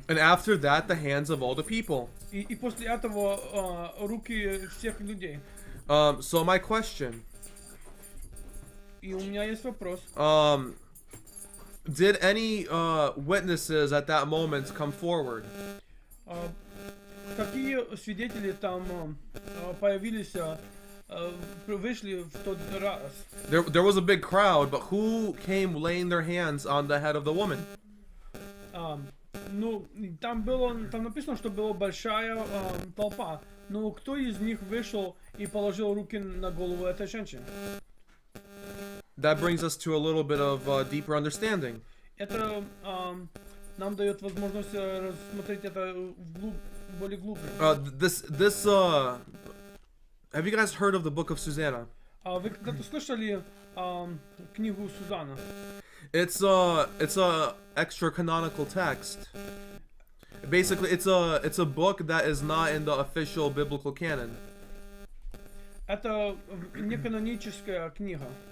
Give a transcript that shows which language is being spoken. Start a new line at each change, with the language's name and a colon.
English: And after that, the hands of all the people.
Russian: И после этого руки всех людей.
English: So my question,
Russian: И у меня есть вопрос.
English: did any witnesses at that moment come forward?
Russian: Какие свидетели там появились, вышли в тот раз?
English: There was a big crowd, but who came laying their hands on the head of the woman?
Russian: Ну, там написано, что была большая толпа. Но кто из них вышел и положил руки на голову этой женщины?
English: That brings us to a little bit of deeper understanding.
Russian: Это нам дает возможность рассмотреть это более глубже.
English: Have you guys heard of the book of Susanna?
Russian: Вы когда-то слышали книгу Сузанна?
English: It's a extra canonical text. Basically, it's a book that is not in the official biblical canon.
Russian: Это неканоническая книга.